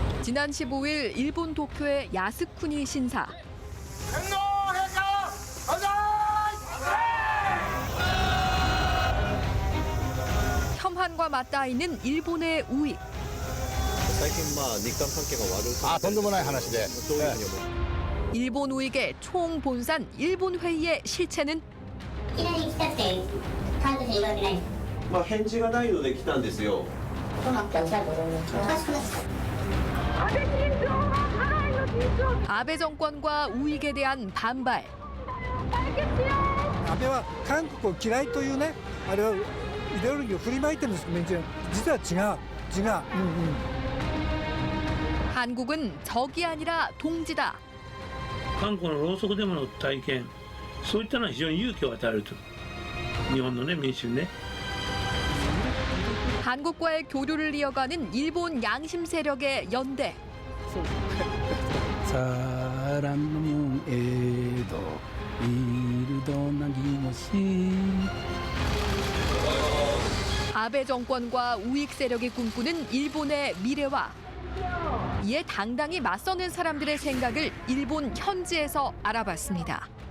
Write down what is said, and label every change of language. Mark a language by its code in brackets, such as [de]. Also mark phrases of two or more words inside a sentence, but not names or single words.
[ko] 지난 15일 일본 도쿄의 야스쿠니 신사. 혐한과 맞닿아 있는 일본의 우익. 일본 우익의 총본산 일본회의의 실체는? [ja] いきなり来たって感謝していただけない。返事がないので来たんですよ。どうなっておっしゃると思います。おかしくないですか。 [ko] 아베 정권과 우익에 대한 반발. [ja] 安倍は韓国を嫌いというね、あれはイデオロギーを振りまいてるんですけど、実は違う。 [ko] 한국은 적이 아니라 동지다. [ja] 韓国のろうそくデモの体験、そういったのは非常に勇気を与えると。日本のね、民衆ね。 [ko] 한국과의 교류를 이어가는 일본 양심 세력의 연대. 아베 정권과 우익 세력이 꿈꾸는 일본의 미래와 이에 당당히 맞서는 사람들의 생각을 일본 현지에서 알아봤습니다.